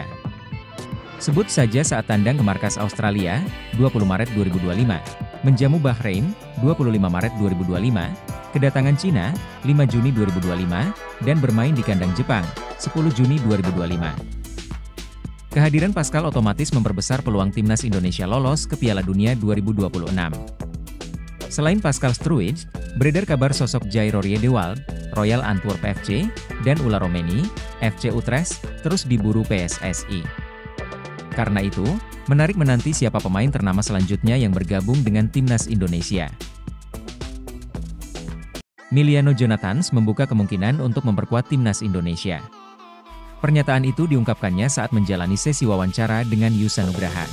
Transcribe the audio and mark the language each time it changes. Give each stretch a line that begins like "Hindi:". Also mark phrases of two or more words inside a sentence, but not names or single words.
Indonesian: Sebut saja saat tandang ke markas Australia, 20 Maret 2025, menjamu Bahrain, 25 Maret 2025, kedatangan Cina, 5 Juni 2025, dan bermain di kandang Jepang, 10 Juni 2025. Kehadiran Pascal otomatis memperbesar peluang timnas Indonesia lolos ke Piala Dunia 2026. Selain Pascal Struijk, beredar kabar sosok Jai Rorie de Waal, Royal Antwerp FC, dan Ula Romeni, FC Utrecht, terus diburu PSSI. Karena itu, menarik menanti siapa pemain ternama selanjutnya yang bergabung dengan timnas Indonesia. Emiliano Jonathans membuka kemungkinan untuk memperkuat timnas Indonesia. Pernyataan itu diungkapkannya saat menjalani sesi wawancara dengan Yusa Nugraha.